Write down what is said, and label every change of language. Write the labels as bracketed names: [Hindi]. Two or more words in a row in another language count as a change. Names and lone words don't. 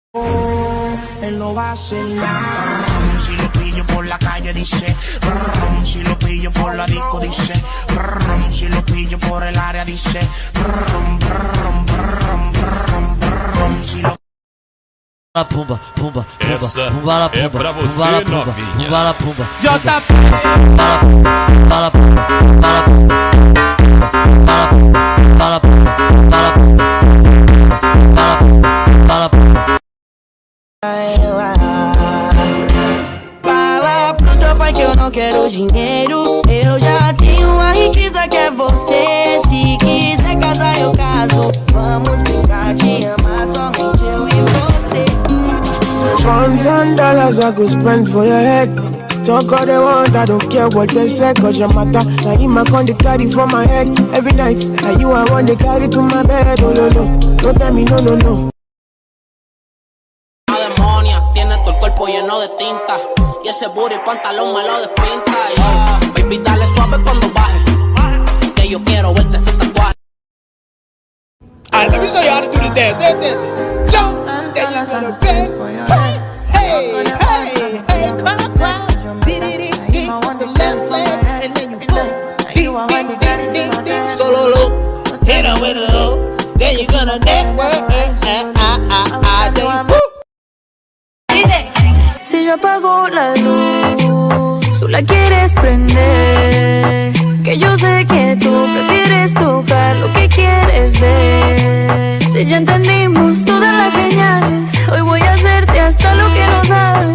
[Spanish] Él no va a hacer nada. Si lo pillo por la calle dice, si lo pillo por la disco dice, si lo pillo por el área dice, si lo La pumba, pumba, pumba, [Portuguese] Essa [Spanish] pumba, la pumba, [Portuguese] é pra você, [Spanish] pumba, la pumba, [Portuguese] novinha. [Spanish] pumba, la pumba, [Portuguese] JP. [Spanish] pumba, la pumba, pumba, la pumba, pumba, la pumba, pumba, la pumba, pumba, la pumba, pumba, la pumba, pumba, la pumba. [Portuguese] Fala pro teu pai que eu não quero dinheiro. Eu já tenho a riqueza que é você. Se quiser casar eu caso. Vamos brincar de amar somente eu e você. [English] $1,000 I could spend for your head. Talk all they want, I don't care what they say. Cause your matter, now you my con they carry for my head. Every night, now you I want they carry to my bed. Oh no no, don't tell me no no no. [Spanish] La demonia, tiene todo el cuerpo lleno de tinta. Y ese booty pantalón me lo despinta. [English] Yeah. Baby, [Spanish] dale suave cuando baje, que yo quiero verte ese tatuaje. [English] Alright, let me show you how to do this dance. Jump, there you go, dance. Hey, hey, hey, clockwise. Did with the left leg, and then you boom. Ding, solo low. Hit her with a low. Then you're gonna network. Then you woo. [Spanish] Si yo apago la luz, tú la quieres prender. Que yo sé que tú prefieres tocar lo que quieres ver. Si ya entendimos todas las señales, hoy voy a hacerte hasta lo que no sabes.